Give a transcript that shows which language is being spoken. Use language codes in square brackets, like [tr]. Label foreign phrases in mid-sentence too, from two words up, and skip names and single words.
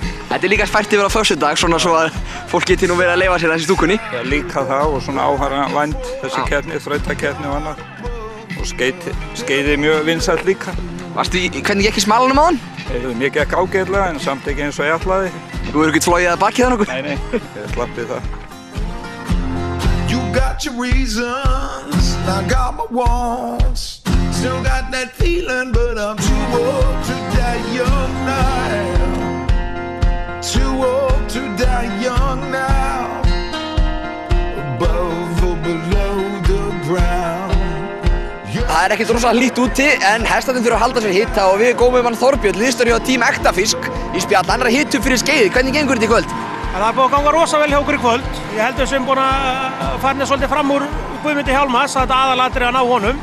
[is] Þetta líka fært yfir á föstudag, svona svo að fólk geti nú verið að leyfa sér þessi stúkunni? Já, líka það og svona áhorfavænt þessi keppni, þrautakeppni og annað. Og skeiði mjög vinsælt líka. Hvernig gekk í smalanum á hann? Mér gekk ágætlega en samt ekki eins og ég ætlaði. Þú hefur ekkert flogið að bakið það nokkuð? Nei, ég slappið það. [en] You got your reasons, I got my wants. Still got that feeling, but I'm too old to die young now. Too old to die young now. Above or below the ground. [is] Það ekkert rosalega hlýtt úti, en hestarnir þurfa að halda sér hita og við góðum við Þorbjörn, liðstjóri hjá Team Ektafisk í spjall. Hann að hita upp fyrir skeiði. Hvernig gengur þetta í kvöld? Það búið að ganga rosa vel hjá okkur í kvöld. Ég held við sem búin að fara svolítið fram úr Guðmundi Hjálmars, þetta aðalatriði að ná honum.